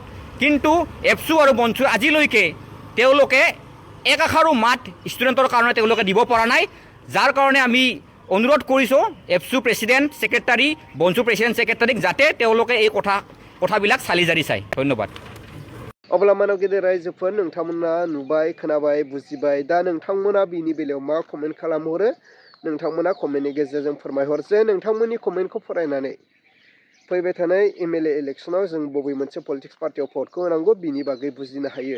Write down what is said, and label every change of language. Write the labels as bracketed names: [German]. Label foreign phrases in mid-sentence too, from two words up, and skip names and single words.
[Assamese] কিন্তু এপছু আৰু বনছু আজিলৈকে তেওঁলোকে এক আষাৰো মাত ষ্টুডেণ্টৰ কাৰণে তেওঁলোকে দিব পৰা নাই, যাৰ কাৰণে আমি অনুৰোধ কৰিছোঁ এপছু প্ৰেচিডেণ্ট ছেক্ৰেটাৰী, বনছু প্ৰেচিডেণ্ট ছেক্ৰেটাৰীক যাতে তেওঁলোকে এই কথাবিলাক চালি জাৰি চায়। ধন্যবাদ। [Bodo] अब्ला मानव गेदेर रायजोफोर, नोंथांमोना नुबाय, खोनाबाय, बुजिबाय। दा नोंथांमोना बिनि बेलायाव मा कमेन्ट खालामहरो? नोंथांमोना कमेन्टनि गेजेरजों फोरमायहर जे नोंथांमोननि कमेन्टखौ फरायनानै फैबाय थानाय MLA इलेक्सनाव जों बबे मोनसे पलिटिक्स पार्टियाव भटखौ होनांगौ बिनि बागै बुजिनो हायो।